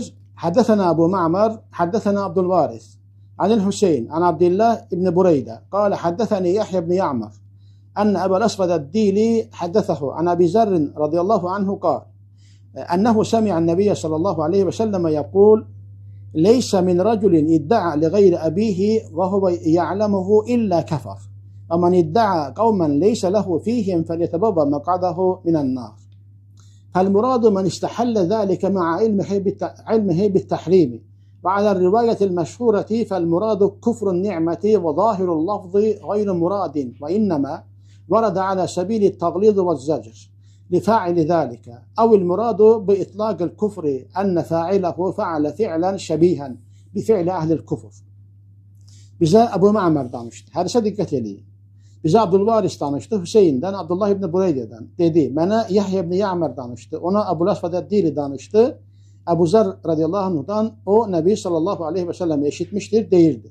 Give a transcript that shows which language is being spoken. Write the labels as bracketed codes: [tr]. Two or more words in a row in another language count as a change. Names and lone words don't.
[ar] حدثنا أبو معمر حدثنا عبد الوارث عن الحسين عن عبد الله بن بريدة قال حدثني يحيى بن يعمر أن أبا الأسود الديلي حدثه عن أبي ذر رضي الله عنه قال أنه سمع النبي صلى الله عليه وسلم يقول, ليس من رجل ادعى لغير أبيه وهو يعلمه إلا كفر ومن ادعى قوما ليس له فيهم فليتبوأ مقعده من النار فالمراد من استحل ذلك مع علمه بالتحريم وعلى الرواية المشهورة فالمراد كفر النعمة وظاهر اللفظ غير مراد وإنما ورد على سبيل التغليظ والزجر لفاعل ذلك أو المراد بإطلاق الكفر أن فاعله فعل فعلا شبيها بفعل أهل الكفر. [az] Bizə Əbu Ma'mar danışdı. Hədisə diqqət eləyin. Bizə Abdülvaris danışdı, Hüseyndən, Abdullah ibn Bureydədən. Dedi, mənə Yahya ibn Ya'mar danışdı, ona Əbul Əsvəd Əd-Dili danışdı. Əbu Zər [ar] رضي الله عنهdan [az] o, Nəbi [ar] صلى الله عليه وسلم [az] eşitmişdir, deyirdi.